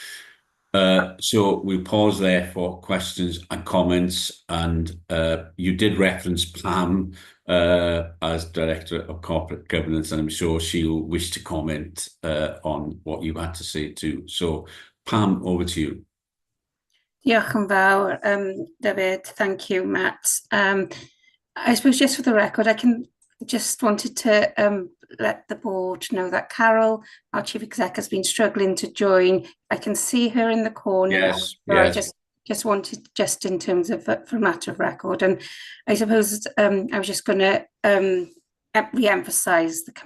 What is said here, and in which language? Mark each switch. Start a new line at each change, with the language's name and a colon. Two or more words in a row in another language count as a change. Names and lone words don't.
English: So we'll pause there for questions and comments, and you did reference Pam as Director of Corporate Governance, and I'm sure she'll wish to comment on what you had to say too. So Pam, over to you.
Welsh: Diolch yn fawr, David.
English: Thank you, Matt. I suppose just for the record, I just wanted to let the board know that Carol, our Chief Exec, has been struggling to join. I can see her in the corner. Yes, so yes. I just wanted, just in terms of for matter of record, and I suppose I was just going to re-emphasise the